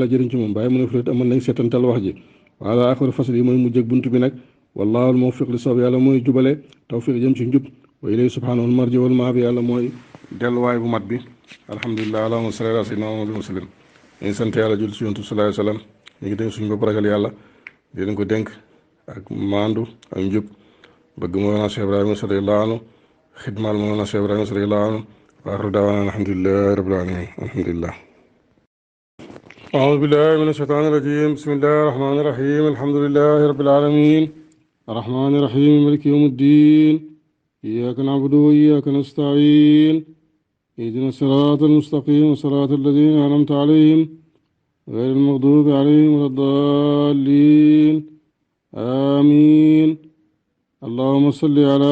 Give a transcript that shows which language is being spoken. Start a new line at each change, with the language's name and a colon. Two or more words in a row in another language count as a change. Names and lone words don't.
Wolof: jëriñ ci moom bàyyi mu ne fulet amoon nañ seetantal wax ji wala
Arabic: آخر فصل
Wolof: yi mooy mujj ak bunt bi nag
Arabic: والله الموفق
Wolof: li soob yàlla mooy jubale tawfiq jëm ci njub
Arabic: وإليه سبحانه المرجع والمآب
Wolof: yàlla mooy delluwaay bu mat bi
Arabic: الحمد لله اللهم صل على سيدنا محمد وسلم
Wolof: ñu sant yàlla jul si yontu
Arabic: صلى الله عليه وسلم
Wolof: ñu ngi dénk suñu bopp ragal yàlla di leen ko dénk ak maandu ak njub bëgg Mawlana Cheikh Ibrahima
Arabic: رضي الله عنه
Wolof: xidmaal Mawlana Cheikh Ibrahima
Arabic: رضي الله عنه وآخر دعوانا الحمد لله رب العالمين الحمد لله أعوذ بالله من الشيطان الرجيم بسم الله الرحمن الرحيم الحمد لله رب العالمين الرحمن الرحيم مالك يوم الدين إياك نعبد وإياك نستعين اهدنا الصراط المستقيم صراط الذين أنعمت عليهم غير المغضوب عليهم ولا الضالين آمين اللهم صل على